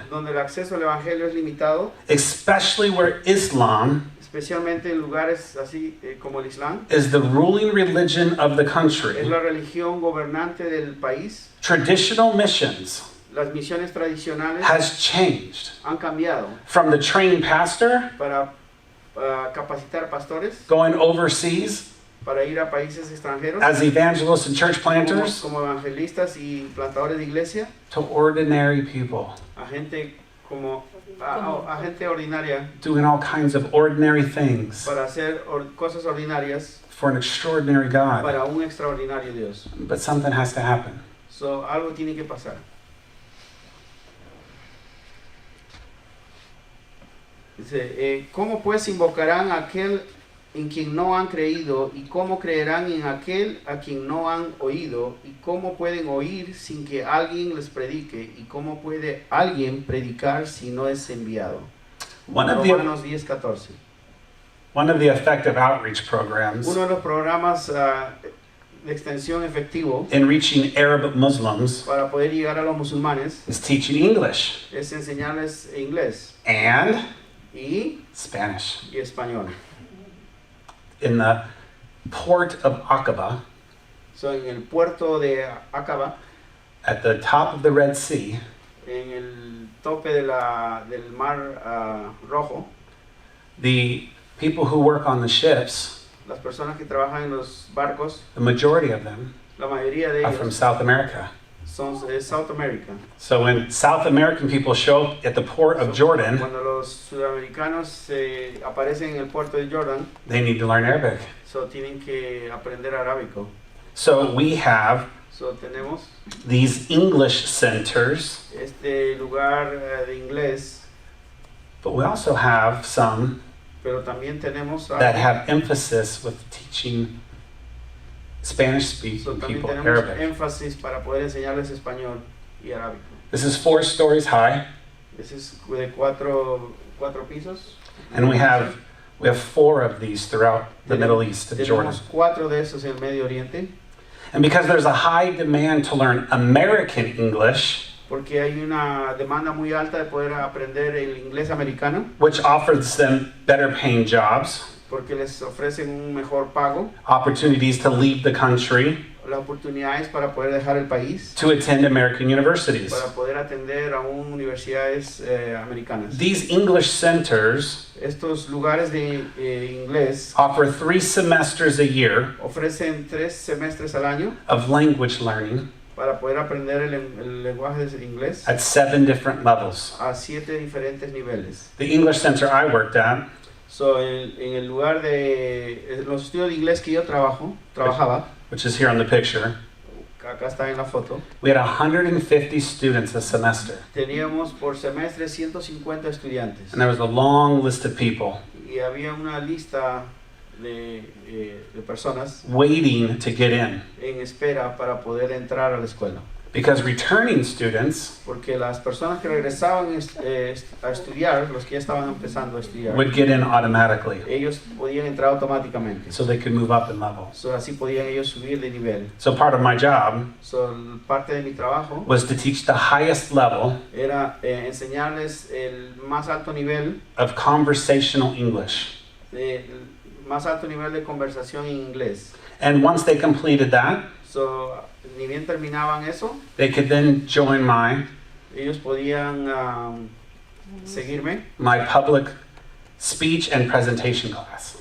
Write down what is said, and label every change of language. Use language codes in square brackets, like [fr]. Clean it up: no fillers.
[es] donde el acceso al Evangelio es limitado, [en] especially where Islam [es] especialmente en lugares así como el Islam, [en] is the ruling religion of the [es] es [en] country, [es] la religión gobernante del país, [en] traditional missions [es] las misiones tradicionales [en] has changed [es] han cambiado [en] from the trained pastor [es] para capacitar pastores, [en] going overseas [es] para ir a países extranjeros, [en] as evangelists and church planters [es] como evangelistas y plantadores de iglesia, [en] to ordinary people [es] a gente como a gente ordinaria [en] doing all kinds of ordinary things [es] para hacer cosas ordinarias [en] for an extraordinary God. [es] para un extraordinario Dios. [en] But something has to happen. [es] So, algo tiene que pasar. Dice, ¿cómo pues invocarán a aquel en quien no han creído, y cómo creerán en aquel a quien no han oído, y cómo pueden oír sin que alguien les predique, y cómo puede alguien predicar si no es enviado. Romanos 10:14. [en] One of the effective outreach programs [es] Uno de los programas de extensión efectivo [en] in reaching Arab Muslims [es] para poder llegar a los musulmanes [en] is teaching English [es] es enseñarles inglés [en] and [es] y [en] Spanish. [es] español. [en] In the port of Aqaba, [es] So, en el puerto de Aqaba, [en] at the top of the Red Sea, [es] en el tope del mar Rojo, [en] the people who work on the ships, [es] las personas que trabajan en los barcos, [en] the majority of them [es] la mayoría de [en] are from [es] ellos [en] South America. [es] son de South America. [en] So when South American people show up at the port of Jordan, [es] Cuando los sudamericanos aparecen en el puerto de Jordan, [en] they need to learn Arabic. [es] so tienen que aprender arábico. [en] So we have [es] So, tenemos [en] these English centers, [es] este lugar de inglés, [en] but we also have some [es] pero también tenemos [en] that have emphasis with teaching Spanish-speaking [es] so, también [en] people [es] tenemos [en] Arabic. [es] énfasis para poder enseñarles español y arábico. [en] This is 4 stories high, [es] Ese es de cuatro pisos. [en] and we have 4 of these throughout the Middle East and Jordan. [es] Tenemos 4 de esos en el Medio Oriente, [en] And because there's a high demand to learn American English, [es] porque hay una demanda muy alta de poder aprender el inglés americano, [en] which offers them better paying jobs, [es] porque les ofrecen un mejor pago, [en] opportunities to leave the country, [es] las oportunidades para poder dejar el país, [en] to attend American universities. [es] para poder atender a universidades americanas. [en] These English centers [es] Estos lugares de inglés [en] offer 3 semesters a year [es] ofrecen 3 semestres al año [en] of language learning [es] para poder aprender el lenguaje de inglés [en] at 7 different levels. [es] a 7 diferentes niveles. [en] The English center I worked at, [es] So, en el lugar de los estudios de inglés que yo trabajaba, [en] which is here on the picture, [es] acá está en la foto, [en] we had 150 students a semester. [es] teníamos por semestre 150 estudiantes [en] And there was a long list of people [es] y había una lista de personas [en] waiting to get in. [es] en espera para poder entrar a la escuela. [en] Because returning students [es] Porque las personas que regresaban a estudiar, los que ya estaban empezando a estudiar, [en] would get in automatically [es] ellos podían entrar automáticamente. [en] so they could move up in level. [es] So, así podían ellos subir de nivel. [en] So part of my job [es] So, parte de mi trabajo [en] was to teach the highest level [es] era enseñarles el más alto nivel, [en] of conversational English. [es] el más alto nivel de conversación en inglés. [en] And once they completed that, [es] So, ni bien terminaban eso, [en] they could then join [es] ellos podían seguirme [en] my public speech and presentation class.